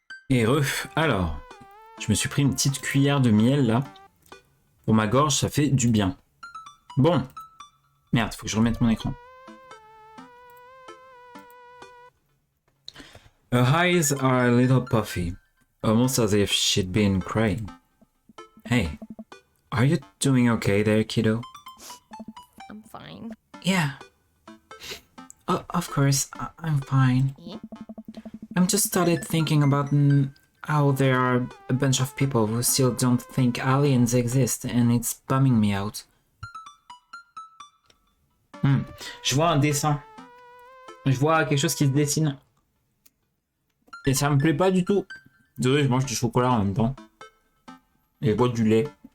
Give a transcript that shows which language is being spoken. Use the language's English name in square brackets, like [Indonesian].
[French] Heureux. Alors, je me suis pris une petite cuillère de miel là. Pour ma gorge, ça fait du bien. Bon. Merde, faut que je remette mon écran. [English] Her eyes are a little puffy, almost as if she'd been crying. Hey, are you doing okay there, kiddo? I'm fine. Yeah. Of course, I'm fine. Yeah? I'm just started thinking about how there are a bunch of people who still don't think aliens exist, and it's bumming me out. [French] Je vois un dessin. Je vois quelque chose qui se dessine. Et ça me plaît pas du tout. Désolé, je mange du chocolat en même temps. Et je bois du lait.